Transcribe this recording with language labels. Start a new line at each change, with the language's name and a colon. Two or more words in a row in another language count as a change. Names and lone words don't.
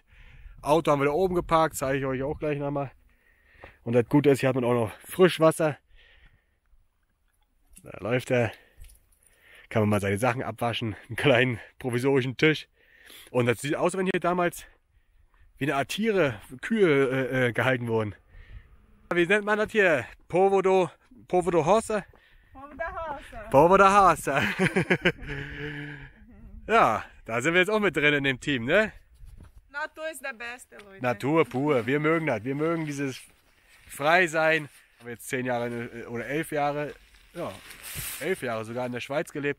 German: Auto haben wir da oben geparkt, zeige ich euch auch gleich nochmal. Und das Gute ist, hier hat man auch noch Frischwasser. Da läuft er. Kann man mal seine Sachen abwaschen. Einen kleinen provisorischen Tisch. Und das sieht aus, wenn hier damals wie eine Art Tiere, Kühe gehalten wurden. Wie nennt man das hier?
Portuguese: Povo do Hossa? Povo da Hossa.
German: Ja, da sind wir jetzt auch mit drin in dem Team, ne? Natur ist der Beste, Leute. Natur pur, wir mögen das. Wir mögen dieses frei sein. Ich habe jetzt 10 Jahre oder 11 Jahre, ja, 11 Jahre sogar in der Schweiz gelebt.